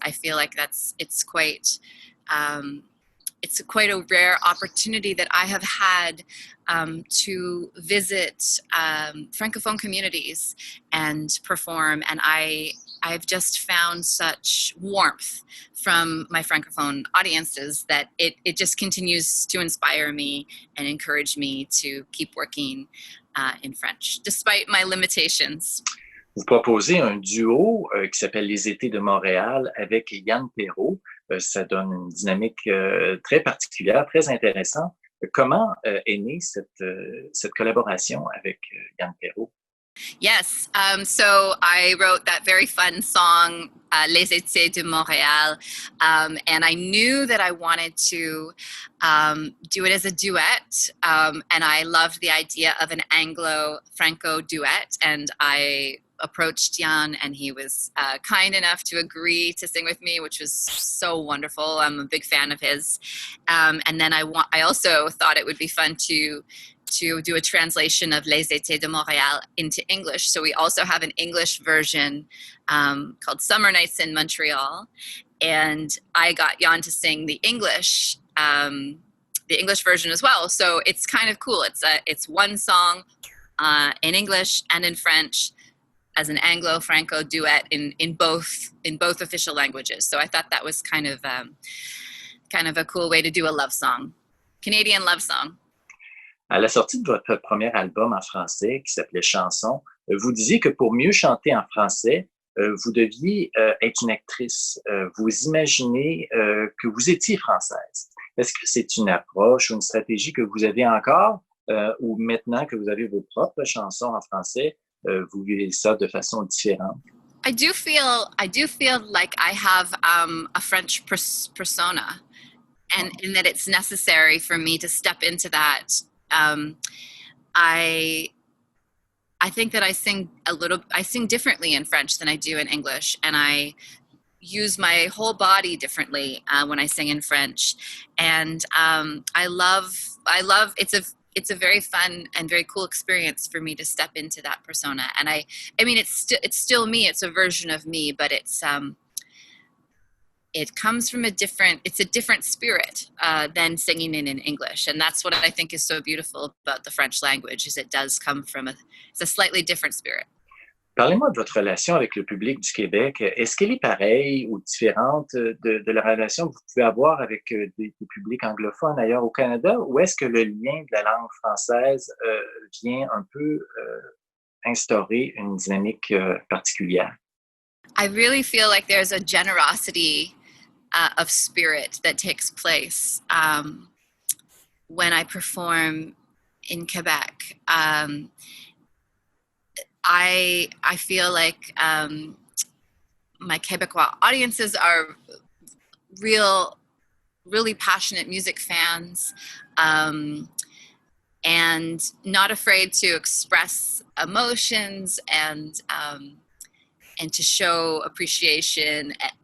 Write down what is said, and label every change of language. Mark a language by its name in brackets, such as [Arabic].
[English] I feel like it's quite a rare opportunity that I have had to visit Francophone communities and perform, and I've just found such warmth from my Francophone audiences that it just continues to inspire me and encourage me to keep working in French, despite my limitations. [French] Vous proposez un duo qui s'appelle Les Étés de Montréal avec Yann Perrault. Ça donne une dynamique très particulière, très intéressante. Comment est née cette collaboration avec Yann Perrault? [English] Yes. So I wrote that very fun song, Les Étés de Montréal. And I knew that I wanted to do it as a duet. And I loved the idea of an Anglo-Franco duet. And I approached Jan, and he was kind enough to agree to sing with me, which was so wonderful. I'm a big fan of his. And then I also thought it would be fun to do a translation of Les Étés de Montréal into English. So we also have an English version called Summer Nights in Montreal. And I got Jan to sing the English version as well. So it's kind of cool. It's one song in English and in French as an Anglo-Franco duet in both official languages. So I thought that was kind of a cool way to do a love song, Canadian love song. [French] À la sortie de votre premier album en français qui s'appelait Chanson, vous disiez que pour mieux chanter en français, vous deviez être une actrice. Vous imaginez que vous étiez française. Est-ce que c'est une approche ou une stratégie que vous avez encore ou maintenant que vous avez vos propres chansons en français, vous vivez ça de façon différente? [English] I do feel like I have a French persona, and that it's necessary for me to step into that. I think that I sing differently in French than I do in English, and I use my whole body differently when I sing in French. And I love it's a very fun and very cool experience for me to step into that persona. And I mean, it's still me. It's a version of me, but it comes from a different spirit than singing in English. And that's what I think is so beautiful about the French language, is it does come from it's a slightly different spirit. [French] Parlez-moi de votre relation avec le public du Québec. Est-ce qu'elle est pareille ou différente de la relation que vous pouvez avoir avec des publics anglophones ailleurs au Canada, ou est-ce que le lien de la langue française vient un peu instaurer une dynamique particulière? [English] I really feel like there's a generosity of spirit that takes place when I perform in Quebec. I feel like my Quebecois audiences are really passionate music fans, and not afraid to express emotions and to show appreciation.